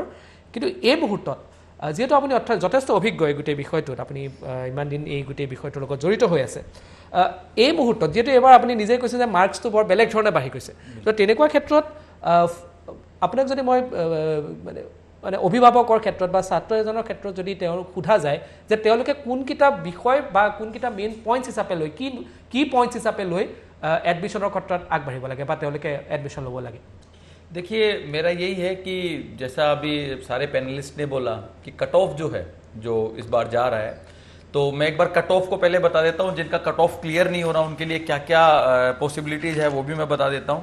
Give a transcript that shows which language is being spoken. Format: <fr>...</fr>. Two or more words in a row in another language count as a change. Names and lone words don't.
<as>কিন্তু এই মুহূৰ্তত যিহেতু আপুনি যথেষ্ট অভিজ্ঞ এই গোটেই বিষয়টোত, আপুনি ইমান দিন এই গোটেই বিষয়টোৰ লগত জড়িত হৈ আছে, এই মুহূৰ্তত যিহেতু এইবাৰ আপুনি নিজেই কৈছে যে মাৰ্কছটো বৰ বেলেগ ধৰণে বাঢ়ি গৈছে, তো তেনেকুৱা ক্ষেত্ৰত আপোনাক যদি মই মানে অভিভাৱকৰ ক্ষেত্ৰত বা ছাত্ৰ এজনৰ ক্ষেত্ৰত যদি তেওঁলোক সোধা যায় যে তেওঁলোকে কোনকেইটা বিষয় বা কোনকেইটা</as> <en>main points</en> <as>হিচাপে লৈ কি পইণ্টছ হিচাপে লৈ এডমিছনৰ ক্ষেত্ৰ আগবাঢ় লাগে এডমিছন ল' লাগে?</as> <hi>देखिए, मेरा यही है कि जैसा अभी सारे पैनलिस्ट ने बोला कि</hi> <en>cut off</en> <hi>जो है जो इस बार जा रहा है, तो मैं एक बार</hi> <en>cut off</en> <hi>को पहले बता देता हूँ, जिनका</hi> <en>cut off</en> <hi>क्लियर नहीं हो रहा उनके लिए क्या क्या पॉसिबिलिटीज है वो भी मैं बता देता हूँ।</hi>